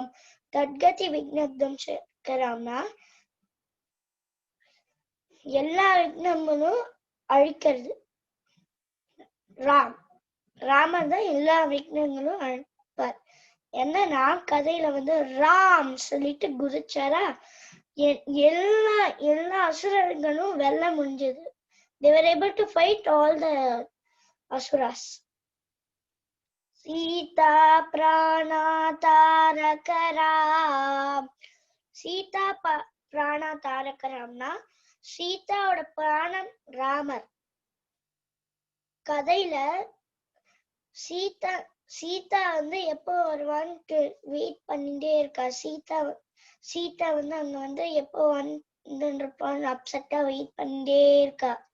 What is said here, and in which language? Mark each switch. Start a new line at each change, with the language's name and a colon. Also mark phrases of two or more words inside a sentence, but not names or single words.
Tamil: தத்கதி விக்னத்வம்சகராம்னா எல்லா விக்னங்களும் அழிக்கிறது. ராமன் தான் எல்லா விக்னங்களும் அழிப்பார். என்னன்னா கதையில ராம் சொல்லிட்டு குதிச்சாரா, எல்லா அசுரர்களும் வெல்ல முடிஞ்சது.
English: They were able to fight all the asuras.
Sanskrit: सीता प्राण तारकरम्. सीता प्राण तारकरम्ना
Tamil: சீதாவோட பிராணம் ராமர். கதையில சீதா எப்போ வருவான்னு வெயிட் பண்ணிட்டே இருக்கா. சீதா அங்க எப்போ வந்துருப்பான்னு அப்செட்டா வெயிட் பண்ணிட்டே இருக்கா.